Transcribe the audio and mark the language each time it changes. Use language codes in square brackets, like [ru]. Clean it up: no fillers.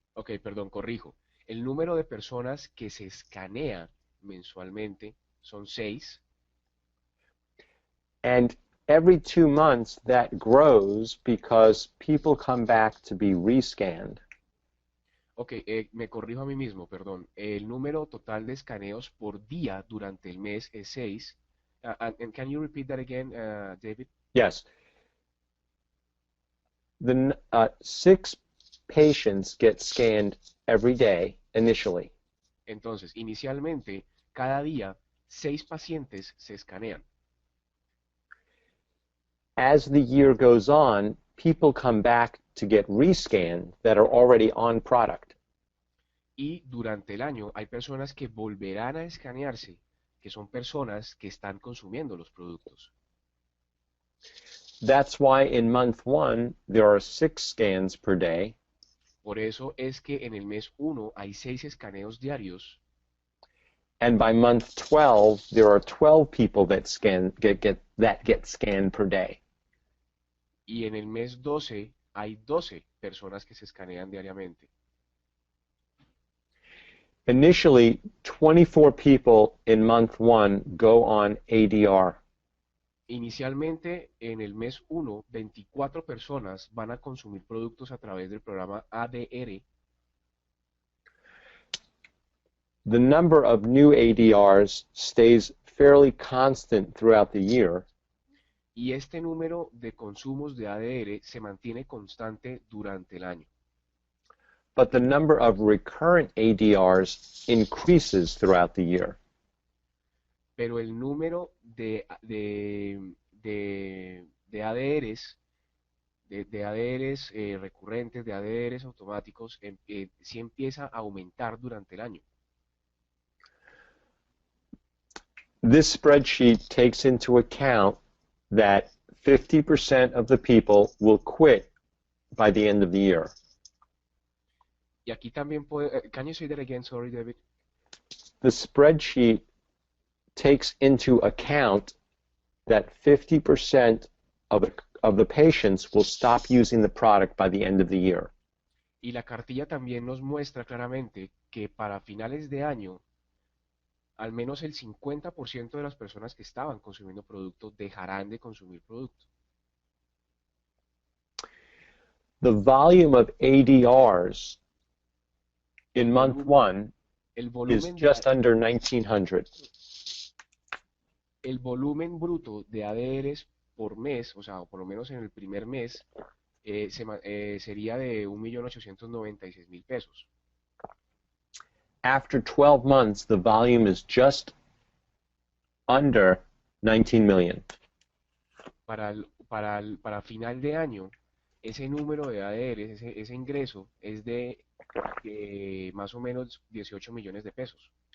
[es] Ok, perdón, corrijo. El número de personas que se escanea mensualmente son 6. [en] And every 2 months that grows because people come back to be rescanned. [es] Ok, me corrijo a mí mismo, perdón. El número total de escaneos por día durante el mes es 6. [en] And can you repeat that again, David? Yes. The 6 patients get scanned every day initially. [es] Entonces, inicialmente, cada día, 6 pacientes se escanean. [en] As the year goes on, people come back to get rescanned that are already on product. [es] Y durante el año hay personas que volverán a escanearse, que son personas que están consumiendo los productos. [en] That's why in month 1 there are 6 scans per day. [es] Por eso es que en el mes 1 hay 6 escaneos diarios. [en] And by month 12, there are 12 people that get scanned per day. [es] Y en el mes 12 hay 12 personas que se escanean diariamente. [en] Initially, 24 people in month 1 go on ADR. [es] Inicialmente, en el mes 1, 24 personas van a consumir productos a través del programa ADR. [en] The number of new ADRs stays fairly constant throughout the year, [es] Y este número de consumos de ADR se mantiene constante durante el año. [en] but the number of recurrent ADRs increases throughout the year. [es] Pero el número de ADRs, de ADRs recurrentes, de ADRs automáticos, sí empieza a aumentar durante el año. [en] This spreadsheet takes into account that 50% of the people will quit by the end of the year. [es] Y aquí también puede, [en] can you say that again? Sorry, David. The spreadsheet takes into account that 50% of the patients will stop using the product by the end of the year. [es] Y la cartilla también nos muestra claramente que para finales de año, al menos el 50% de las personas que estaban consumiendo producto dejarán de consumir producto. [en] The volume of ADRs in month 1 [es] El [en] is [es] volumen, [en] just under 1,900. [es] el volumen bruto de ADRs por mes, o sea, por lo menos en el primer mes, sería de 1.896.000 pesos. [en] After 12 months, the volume is just under 19 million. [es] Para final de año, ese número de ADRs, ese ingreso, es de más o menos 18 millones de pesos.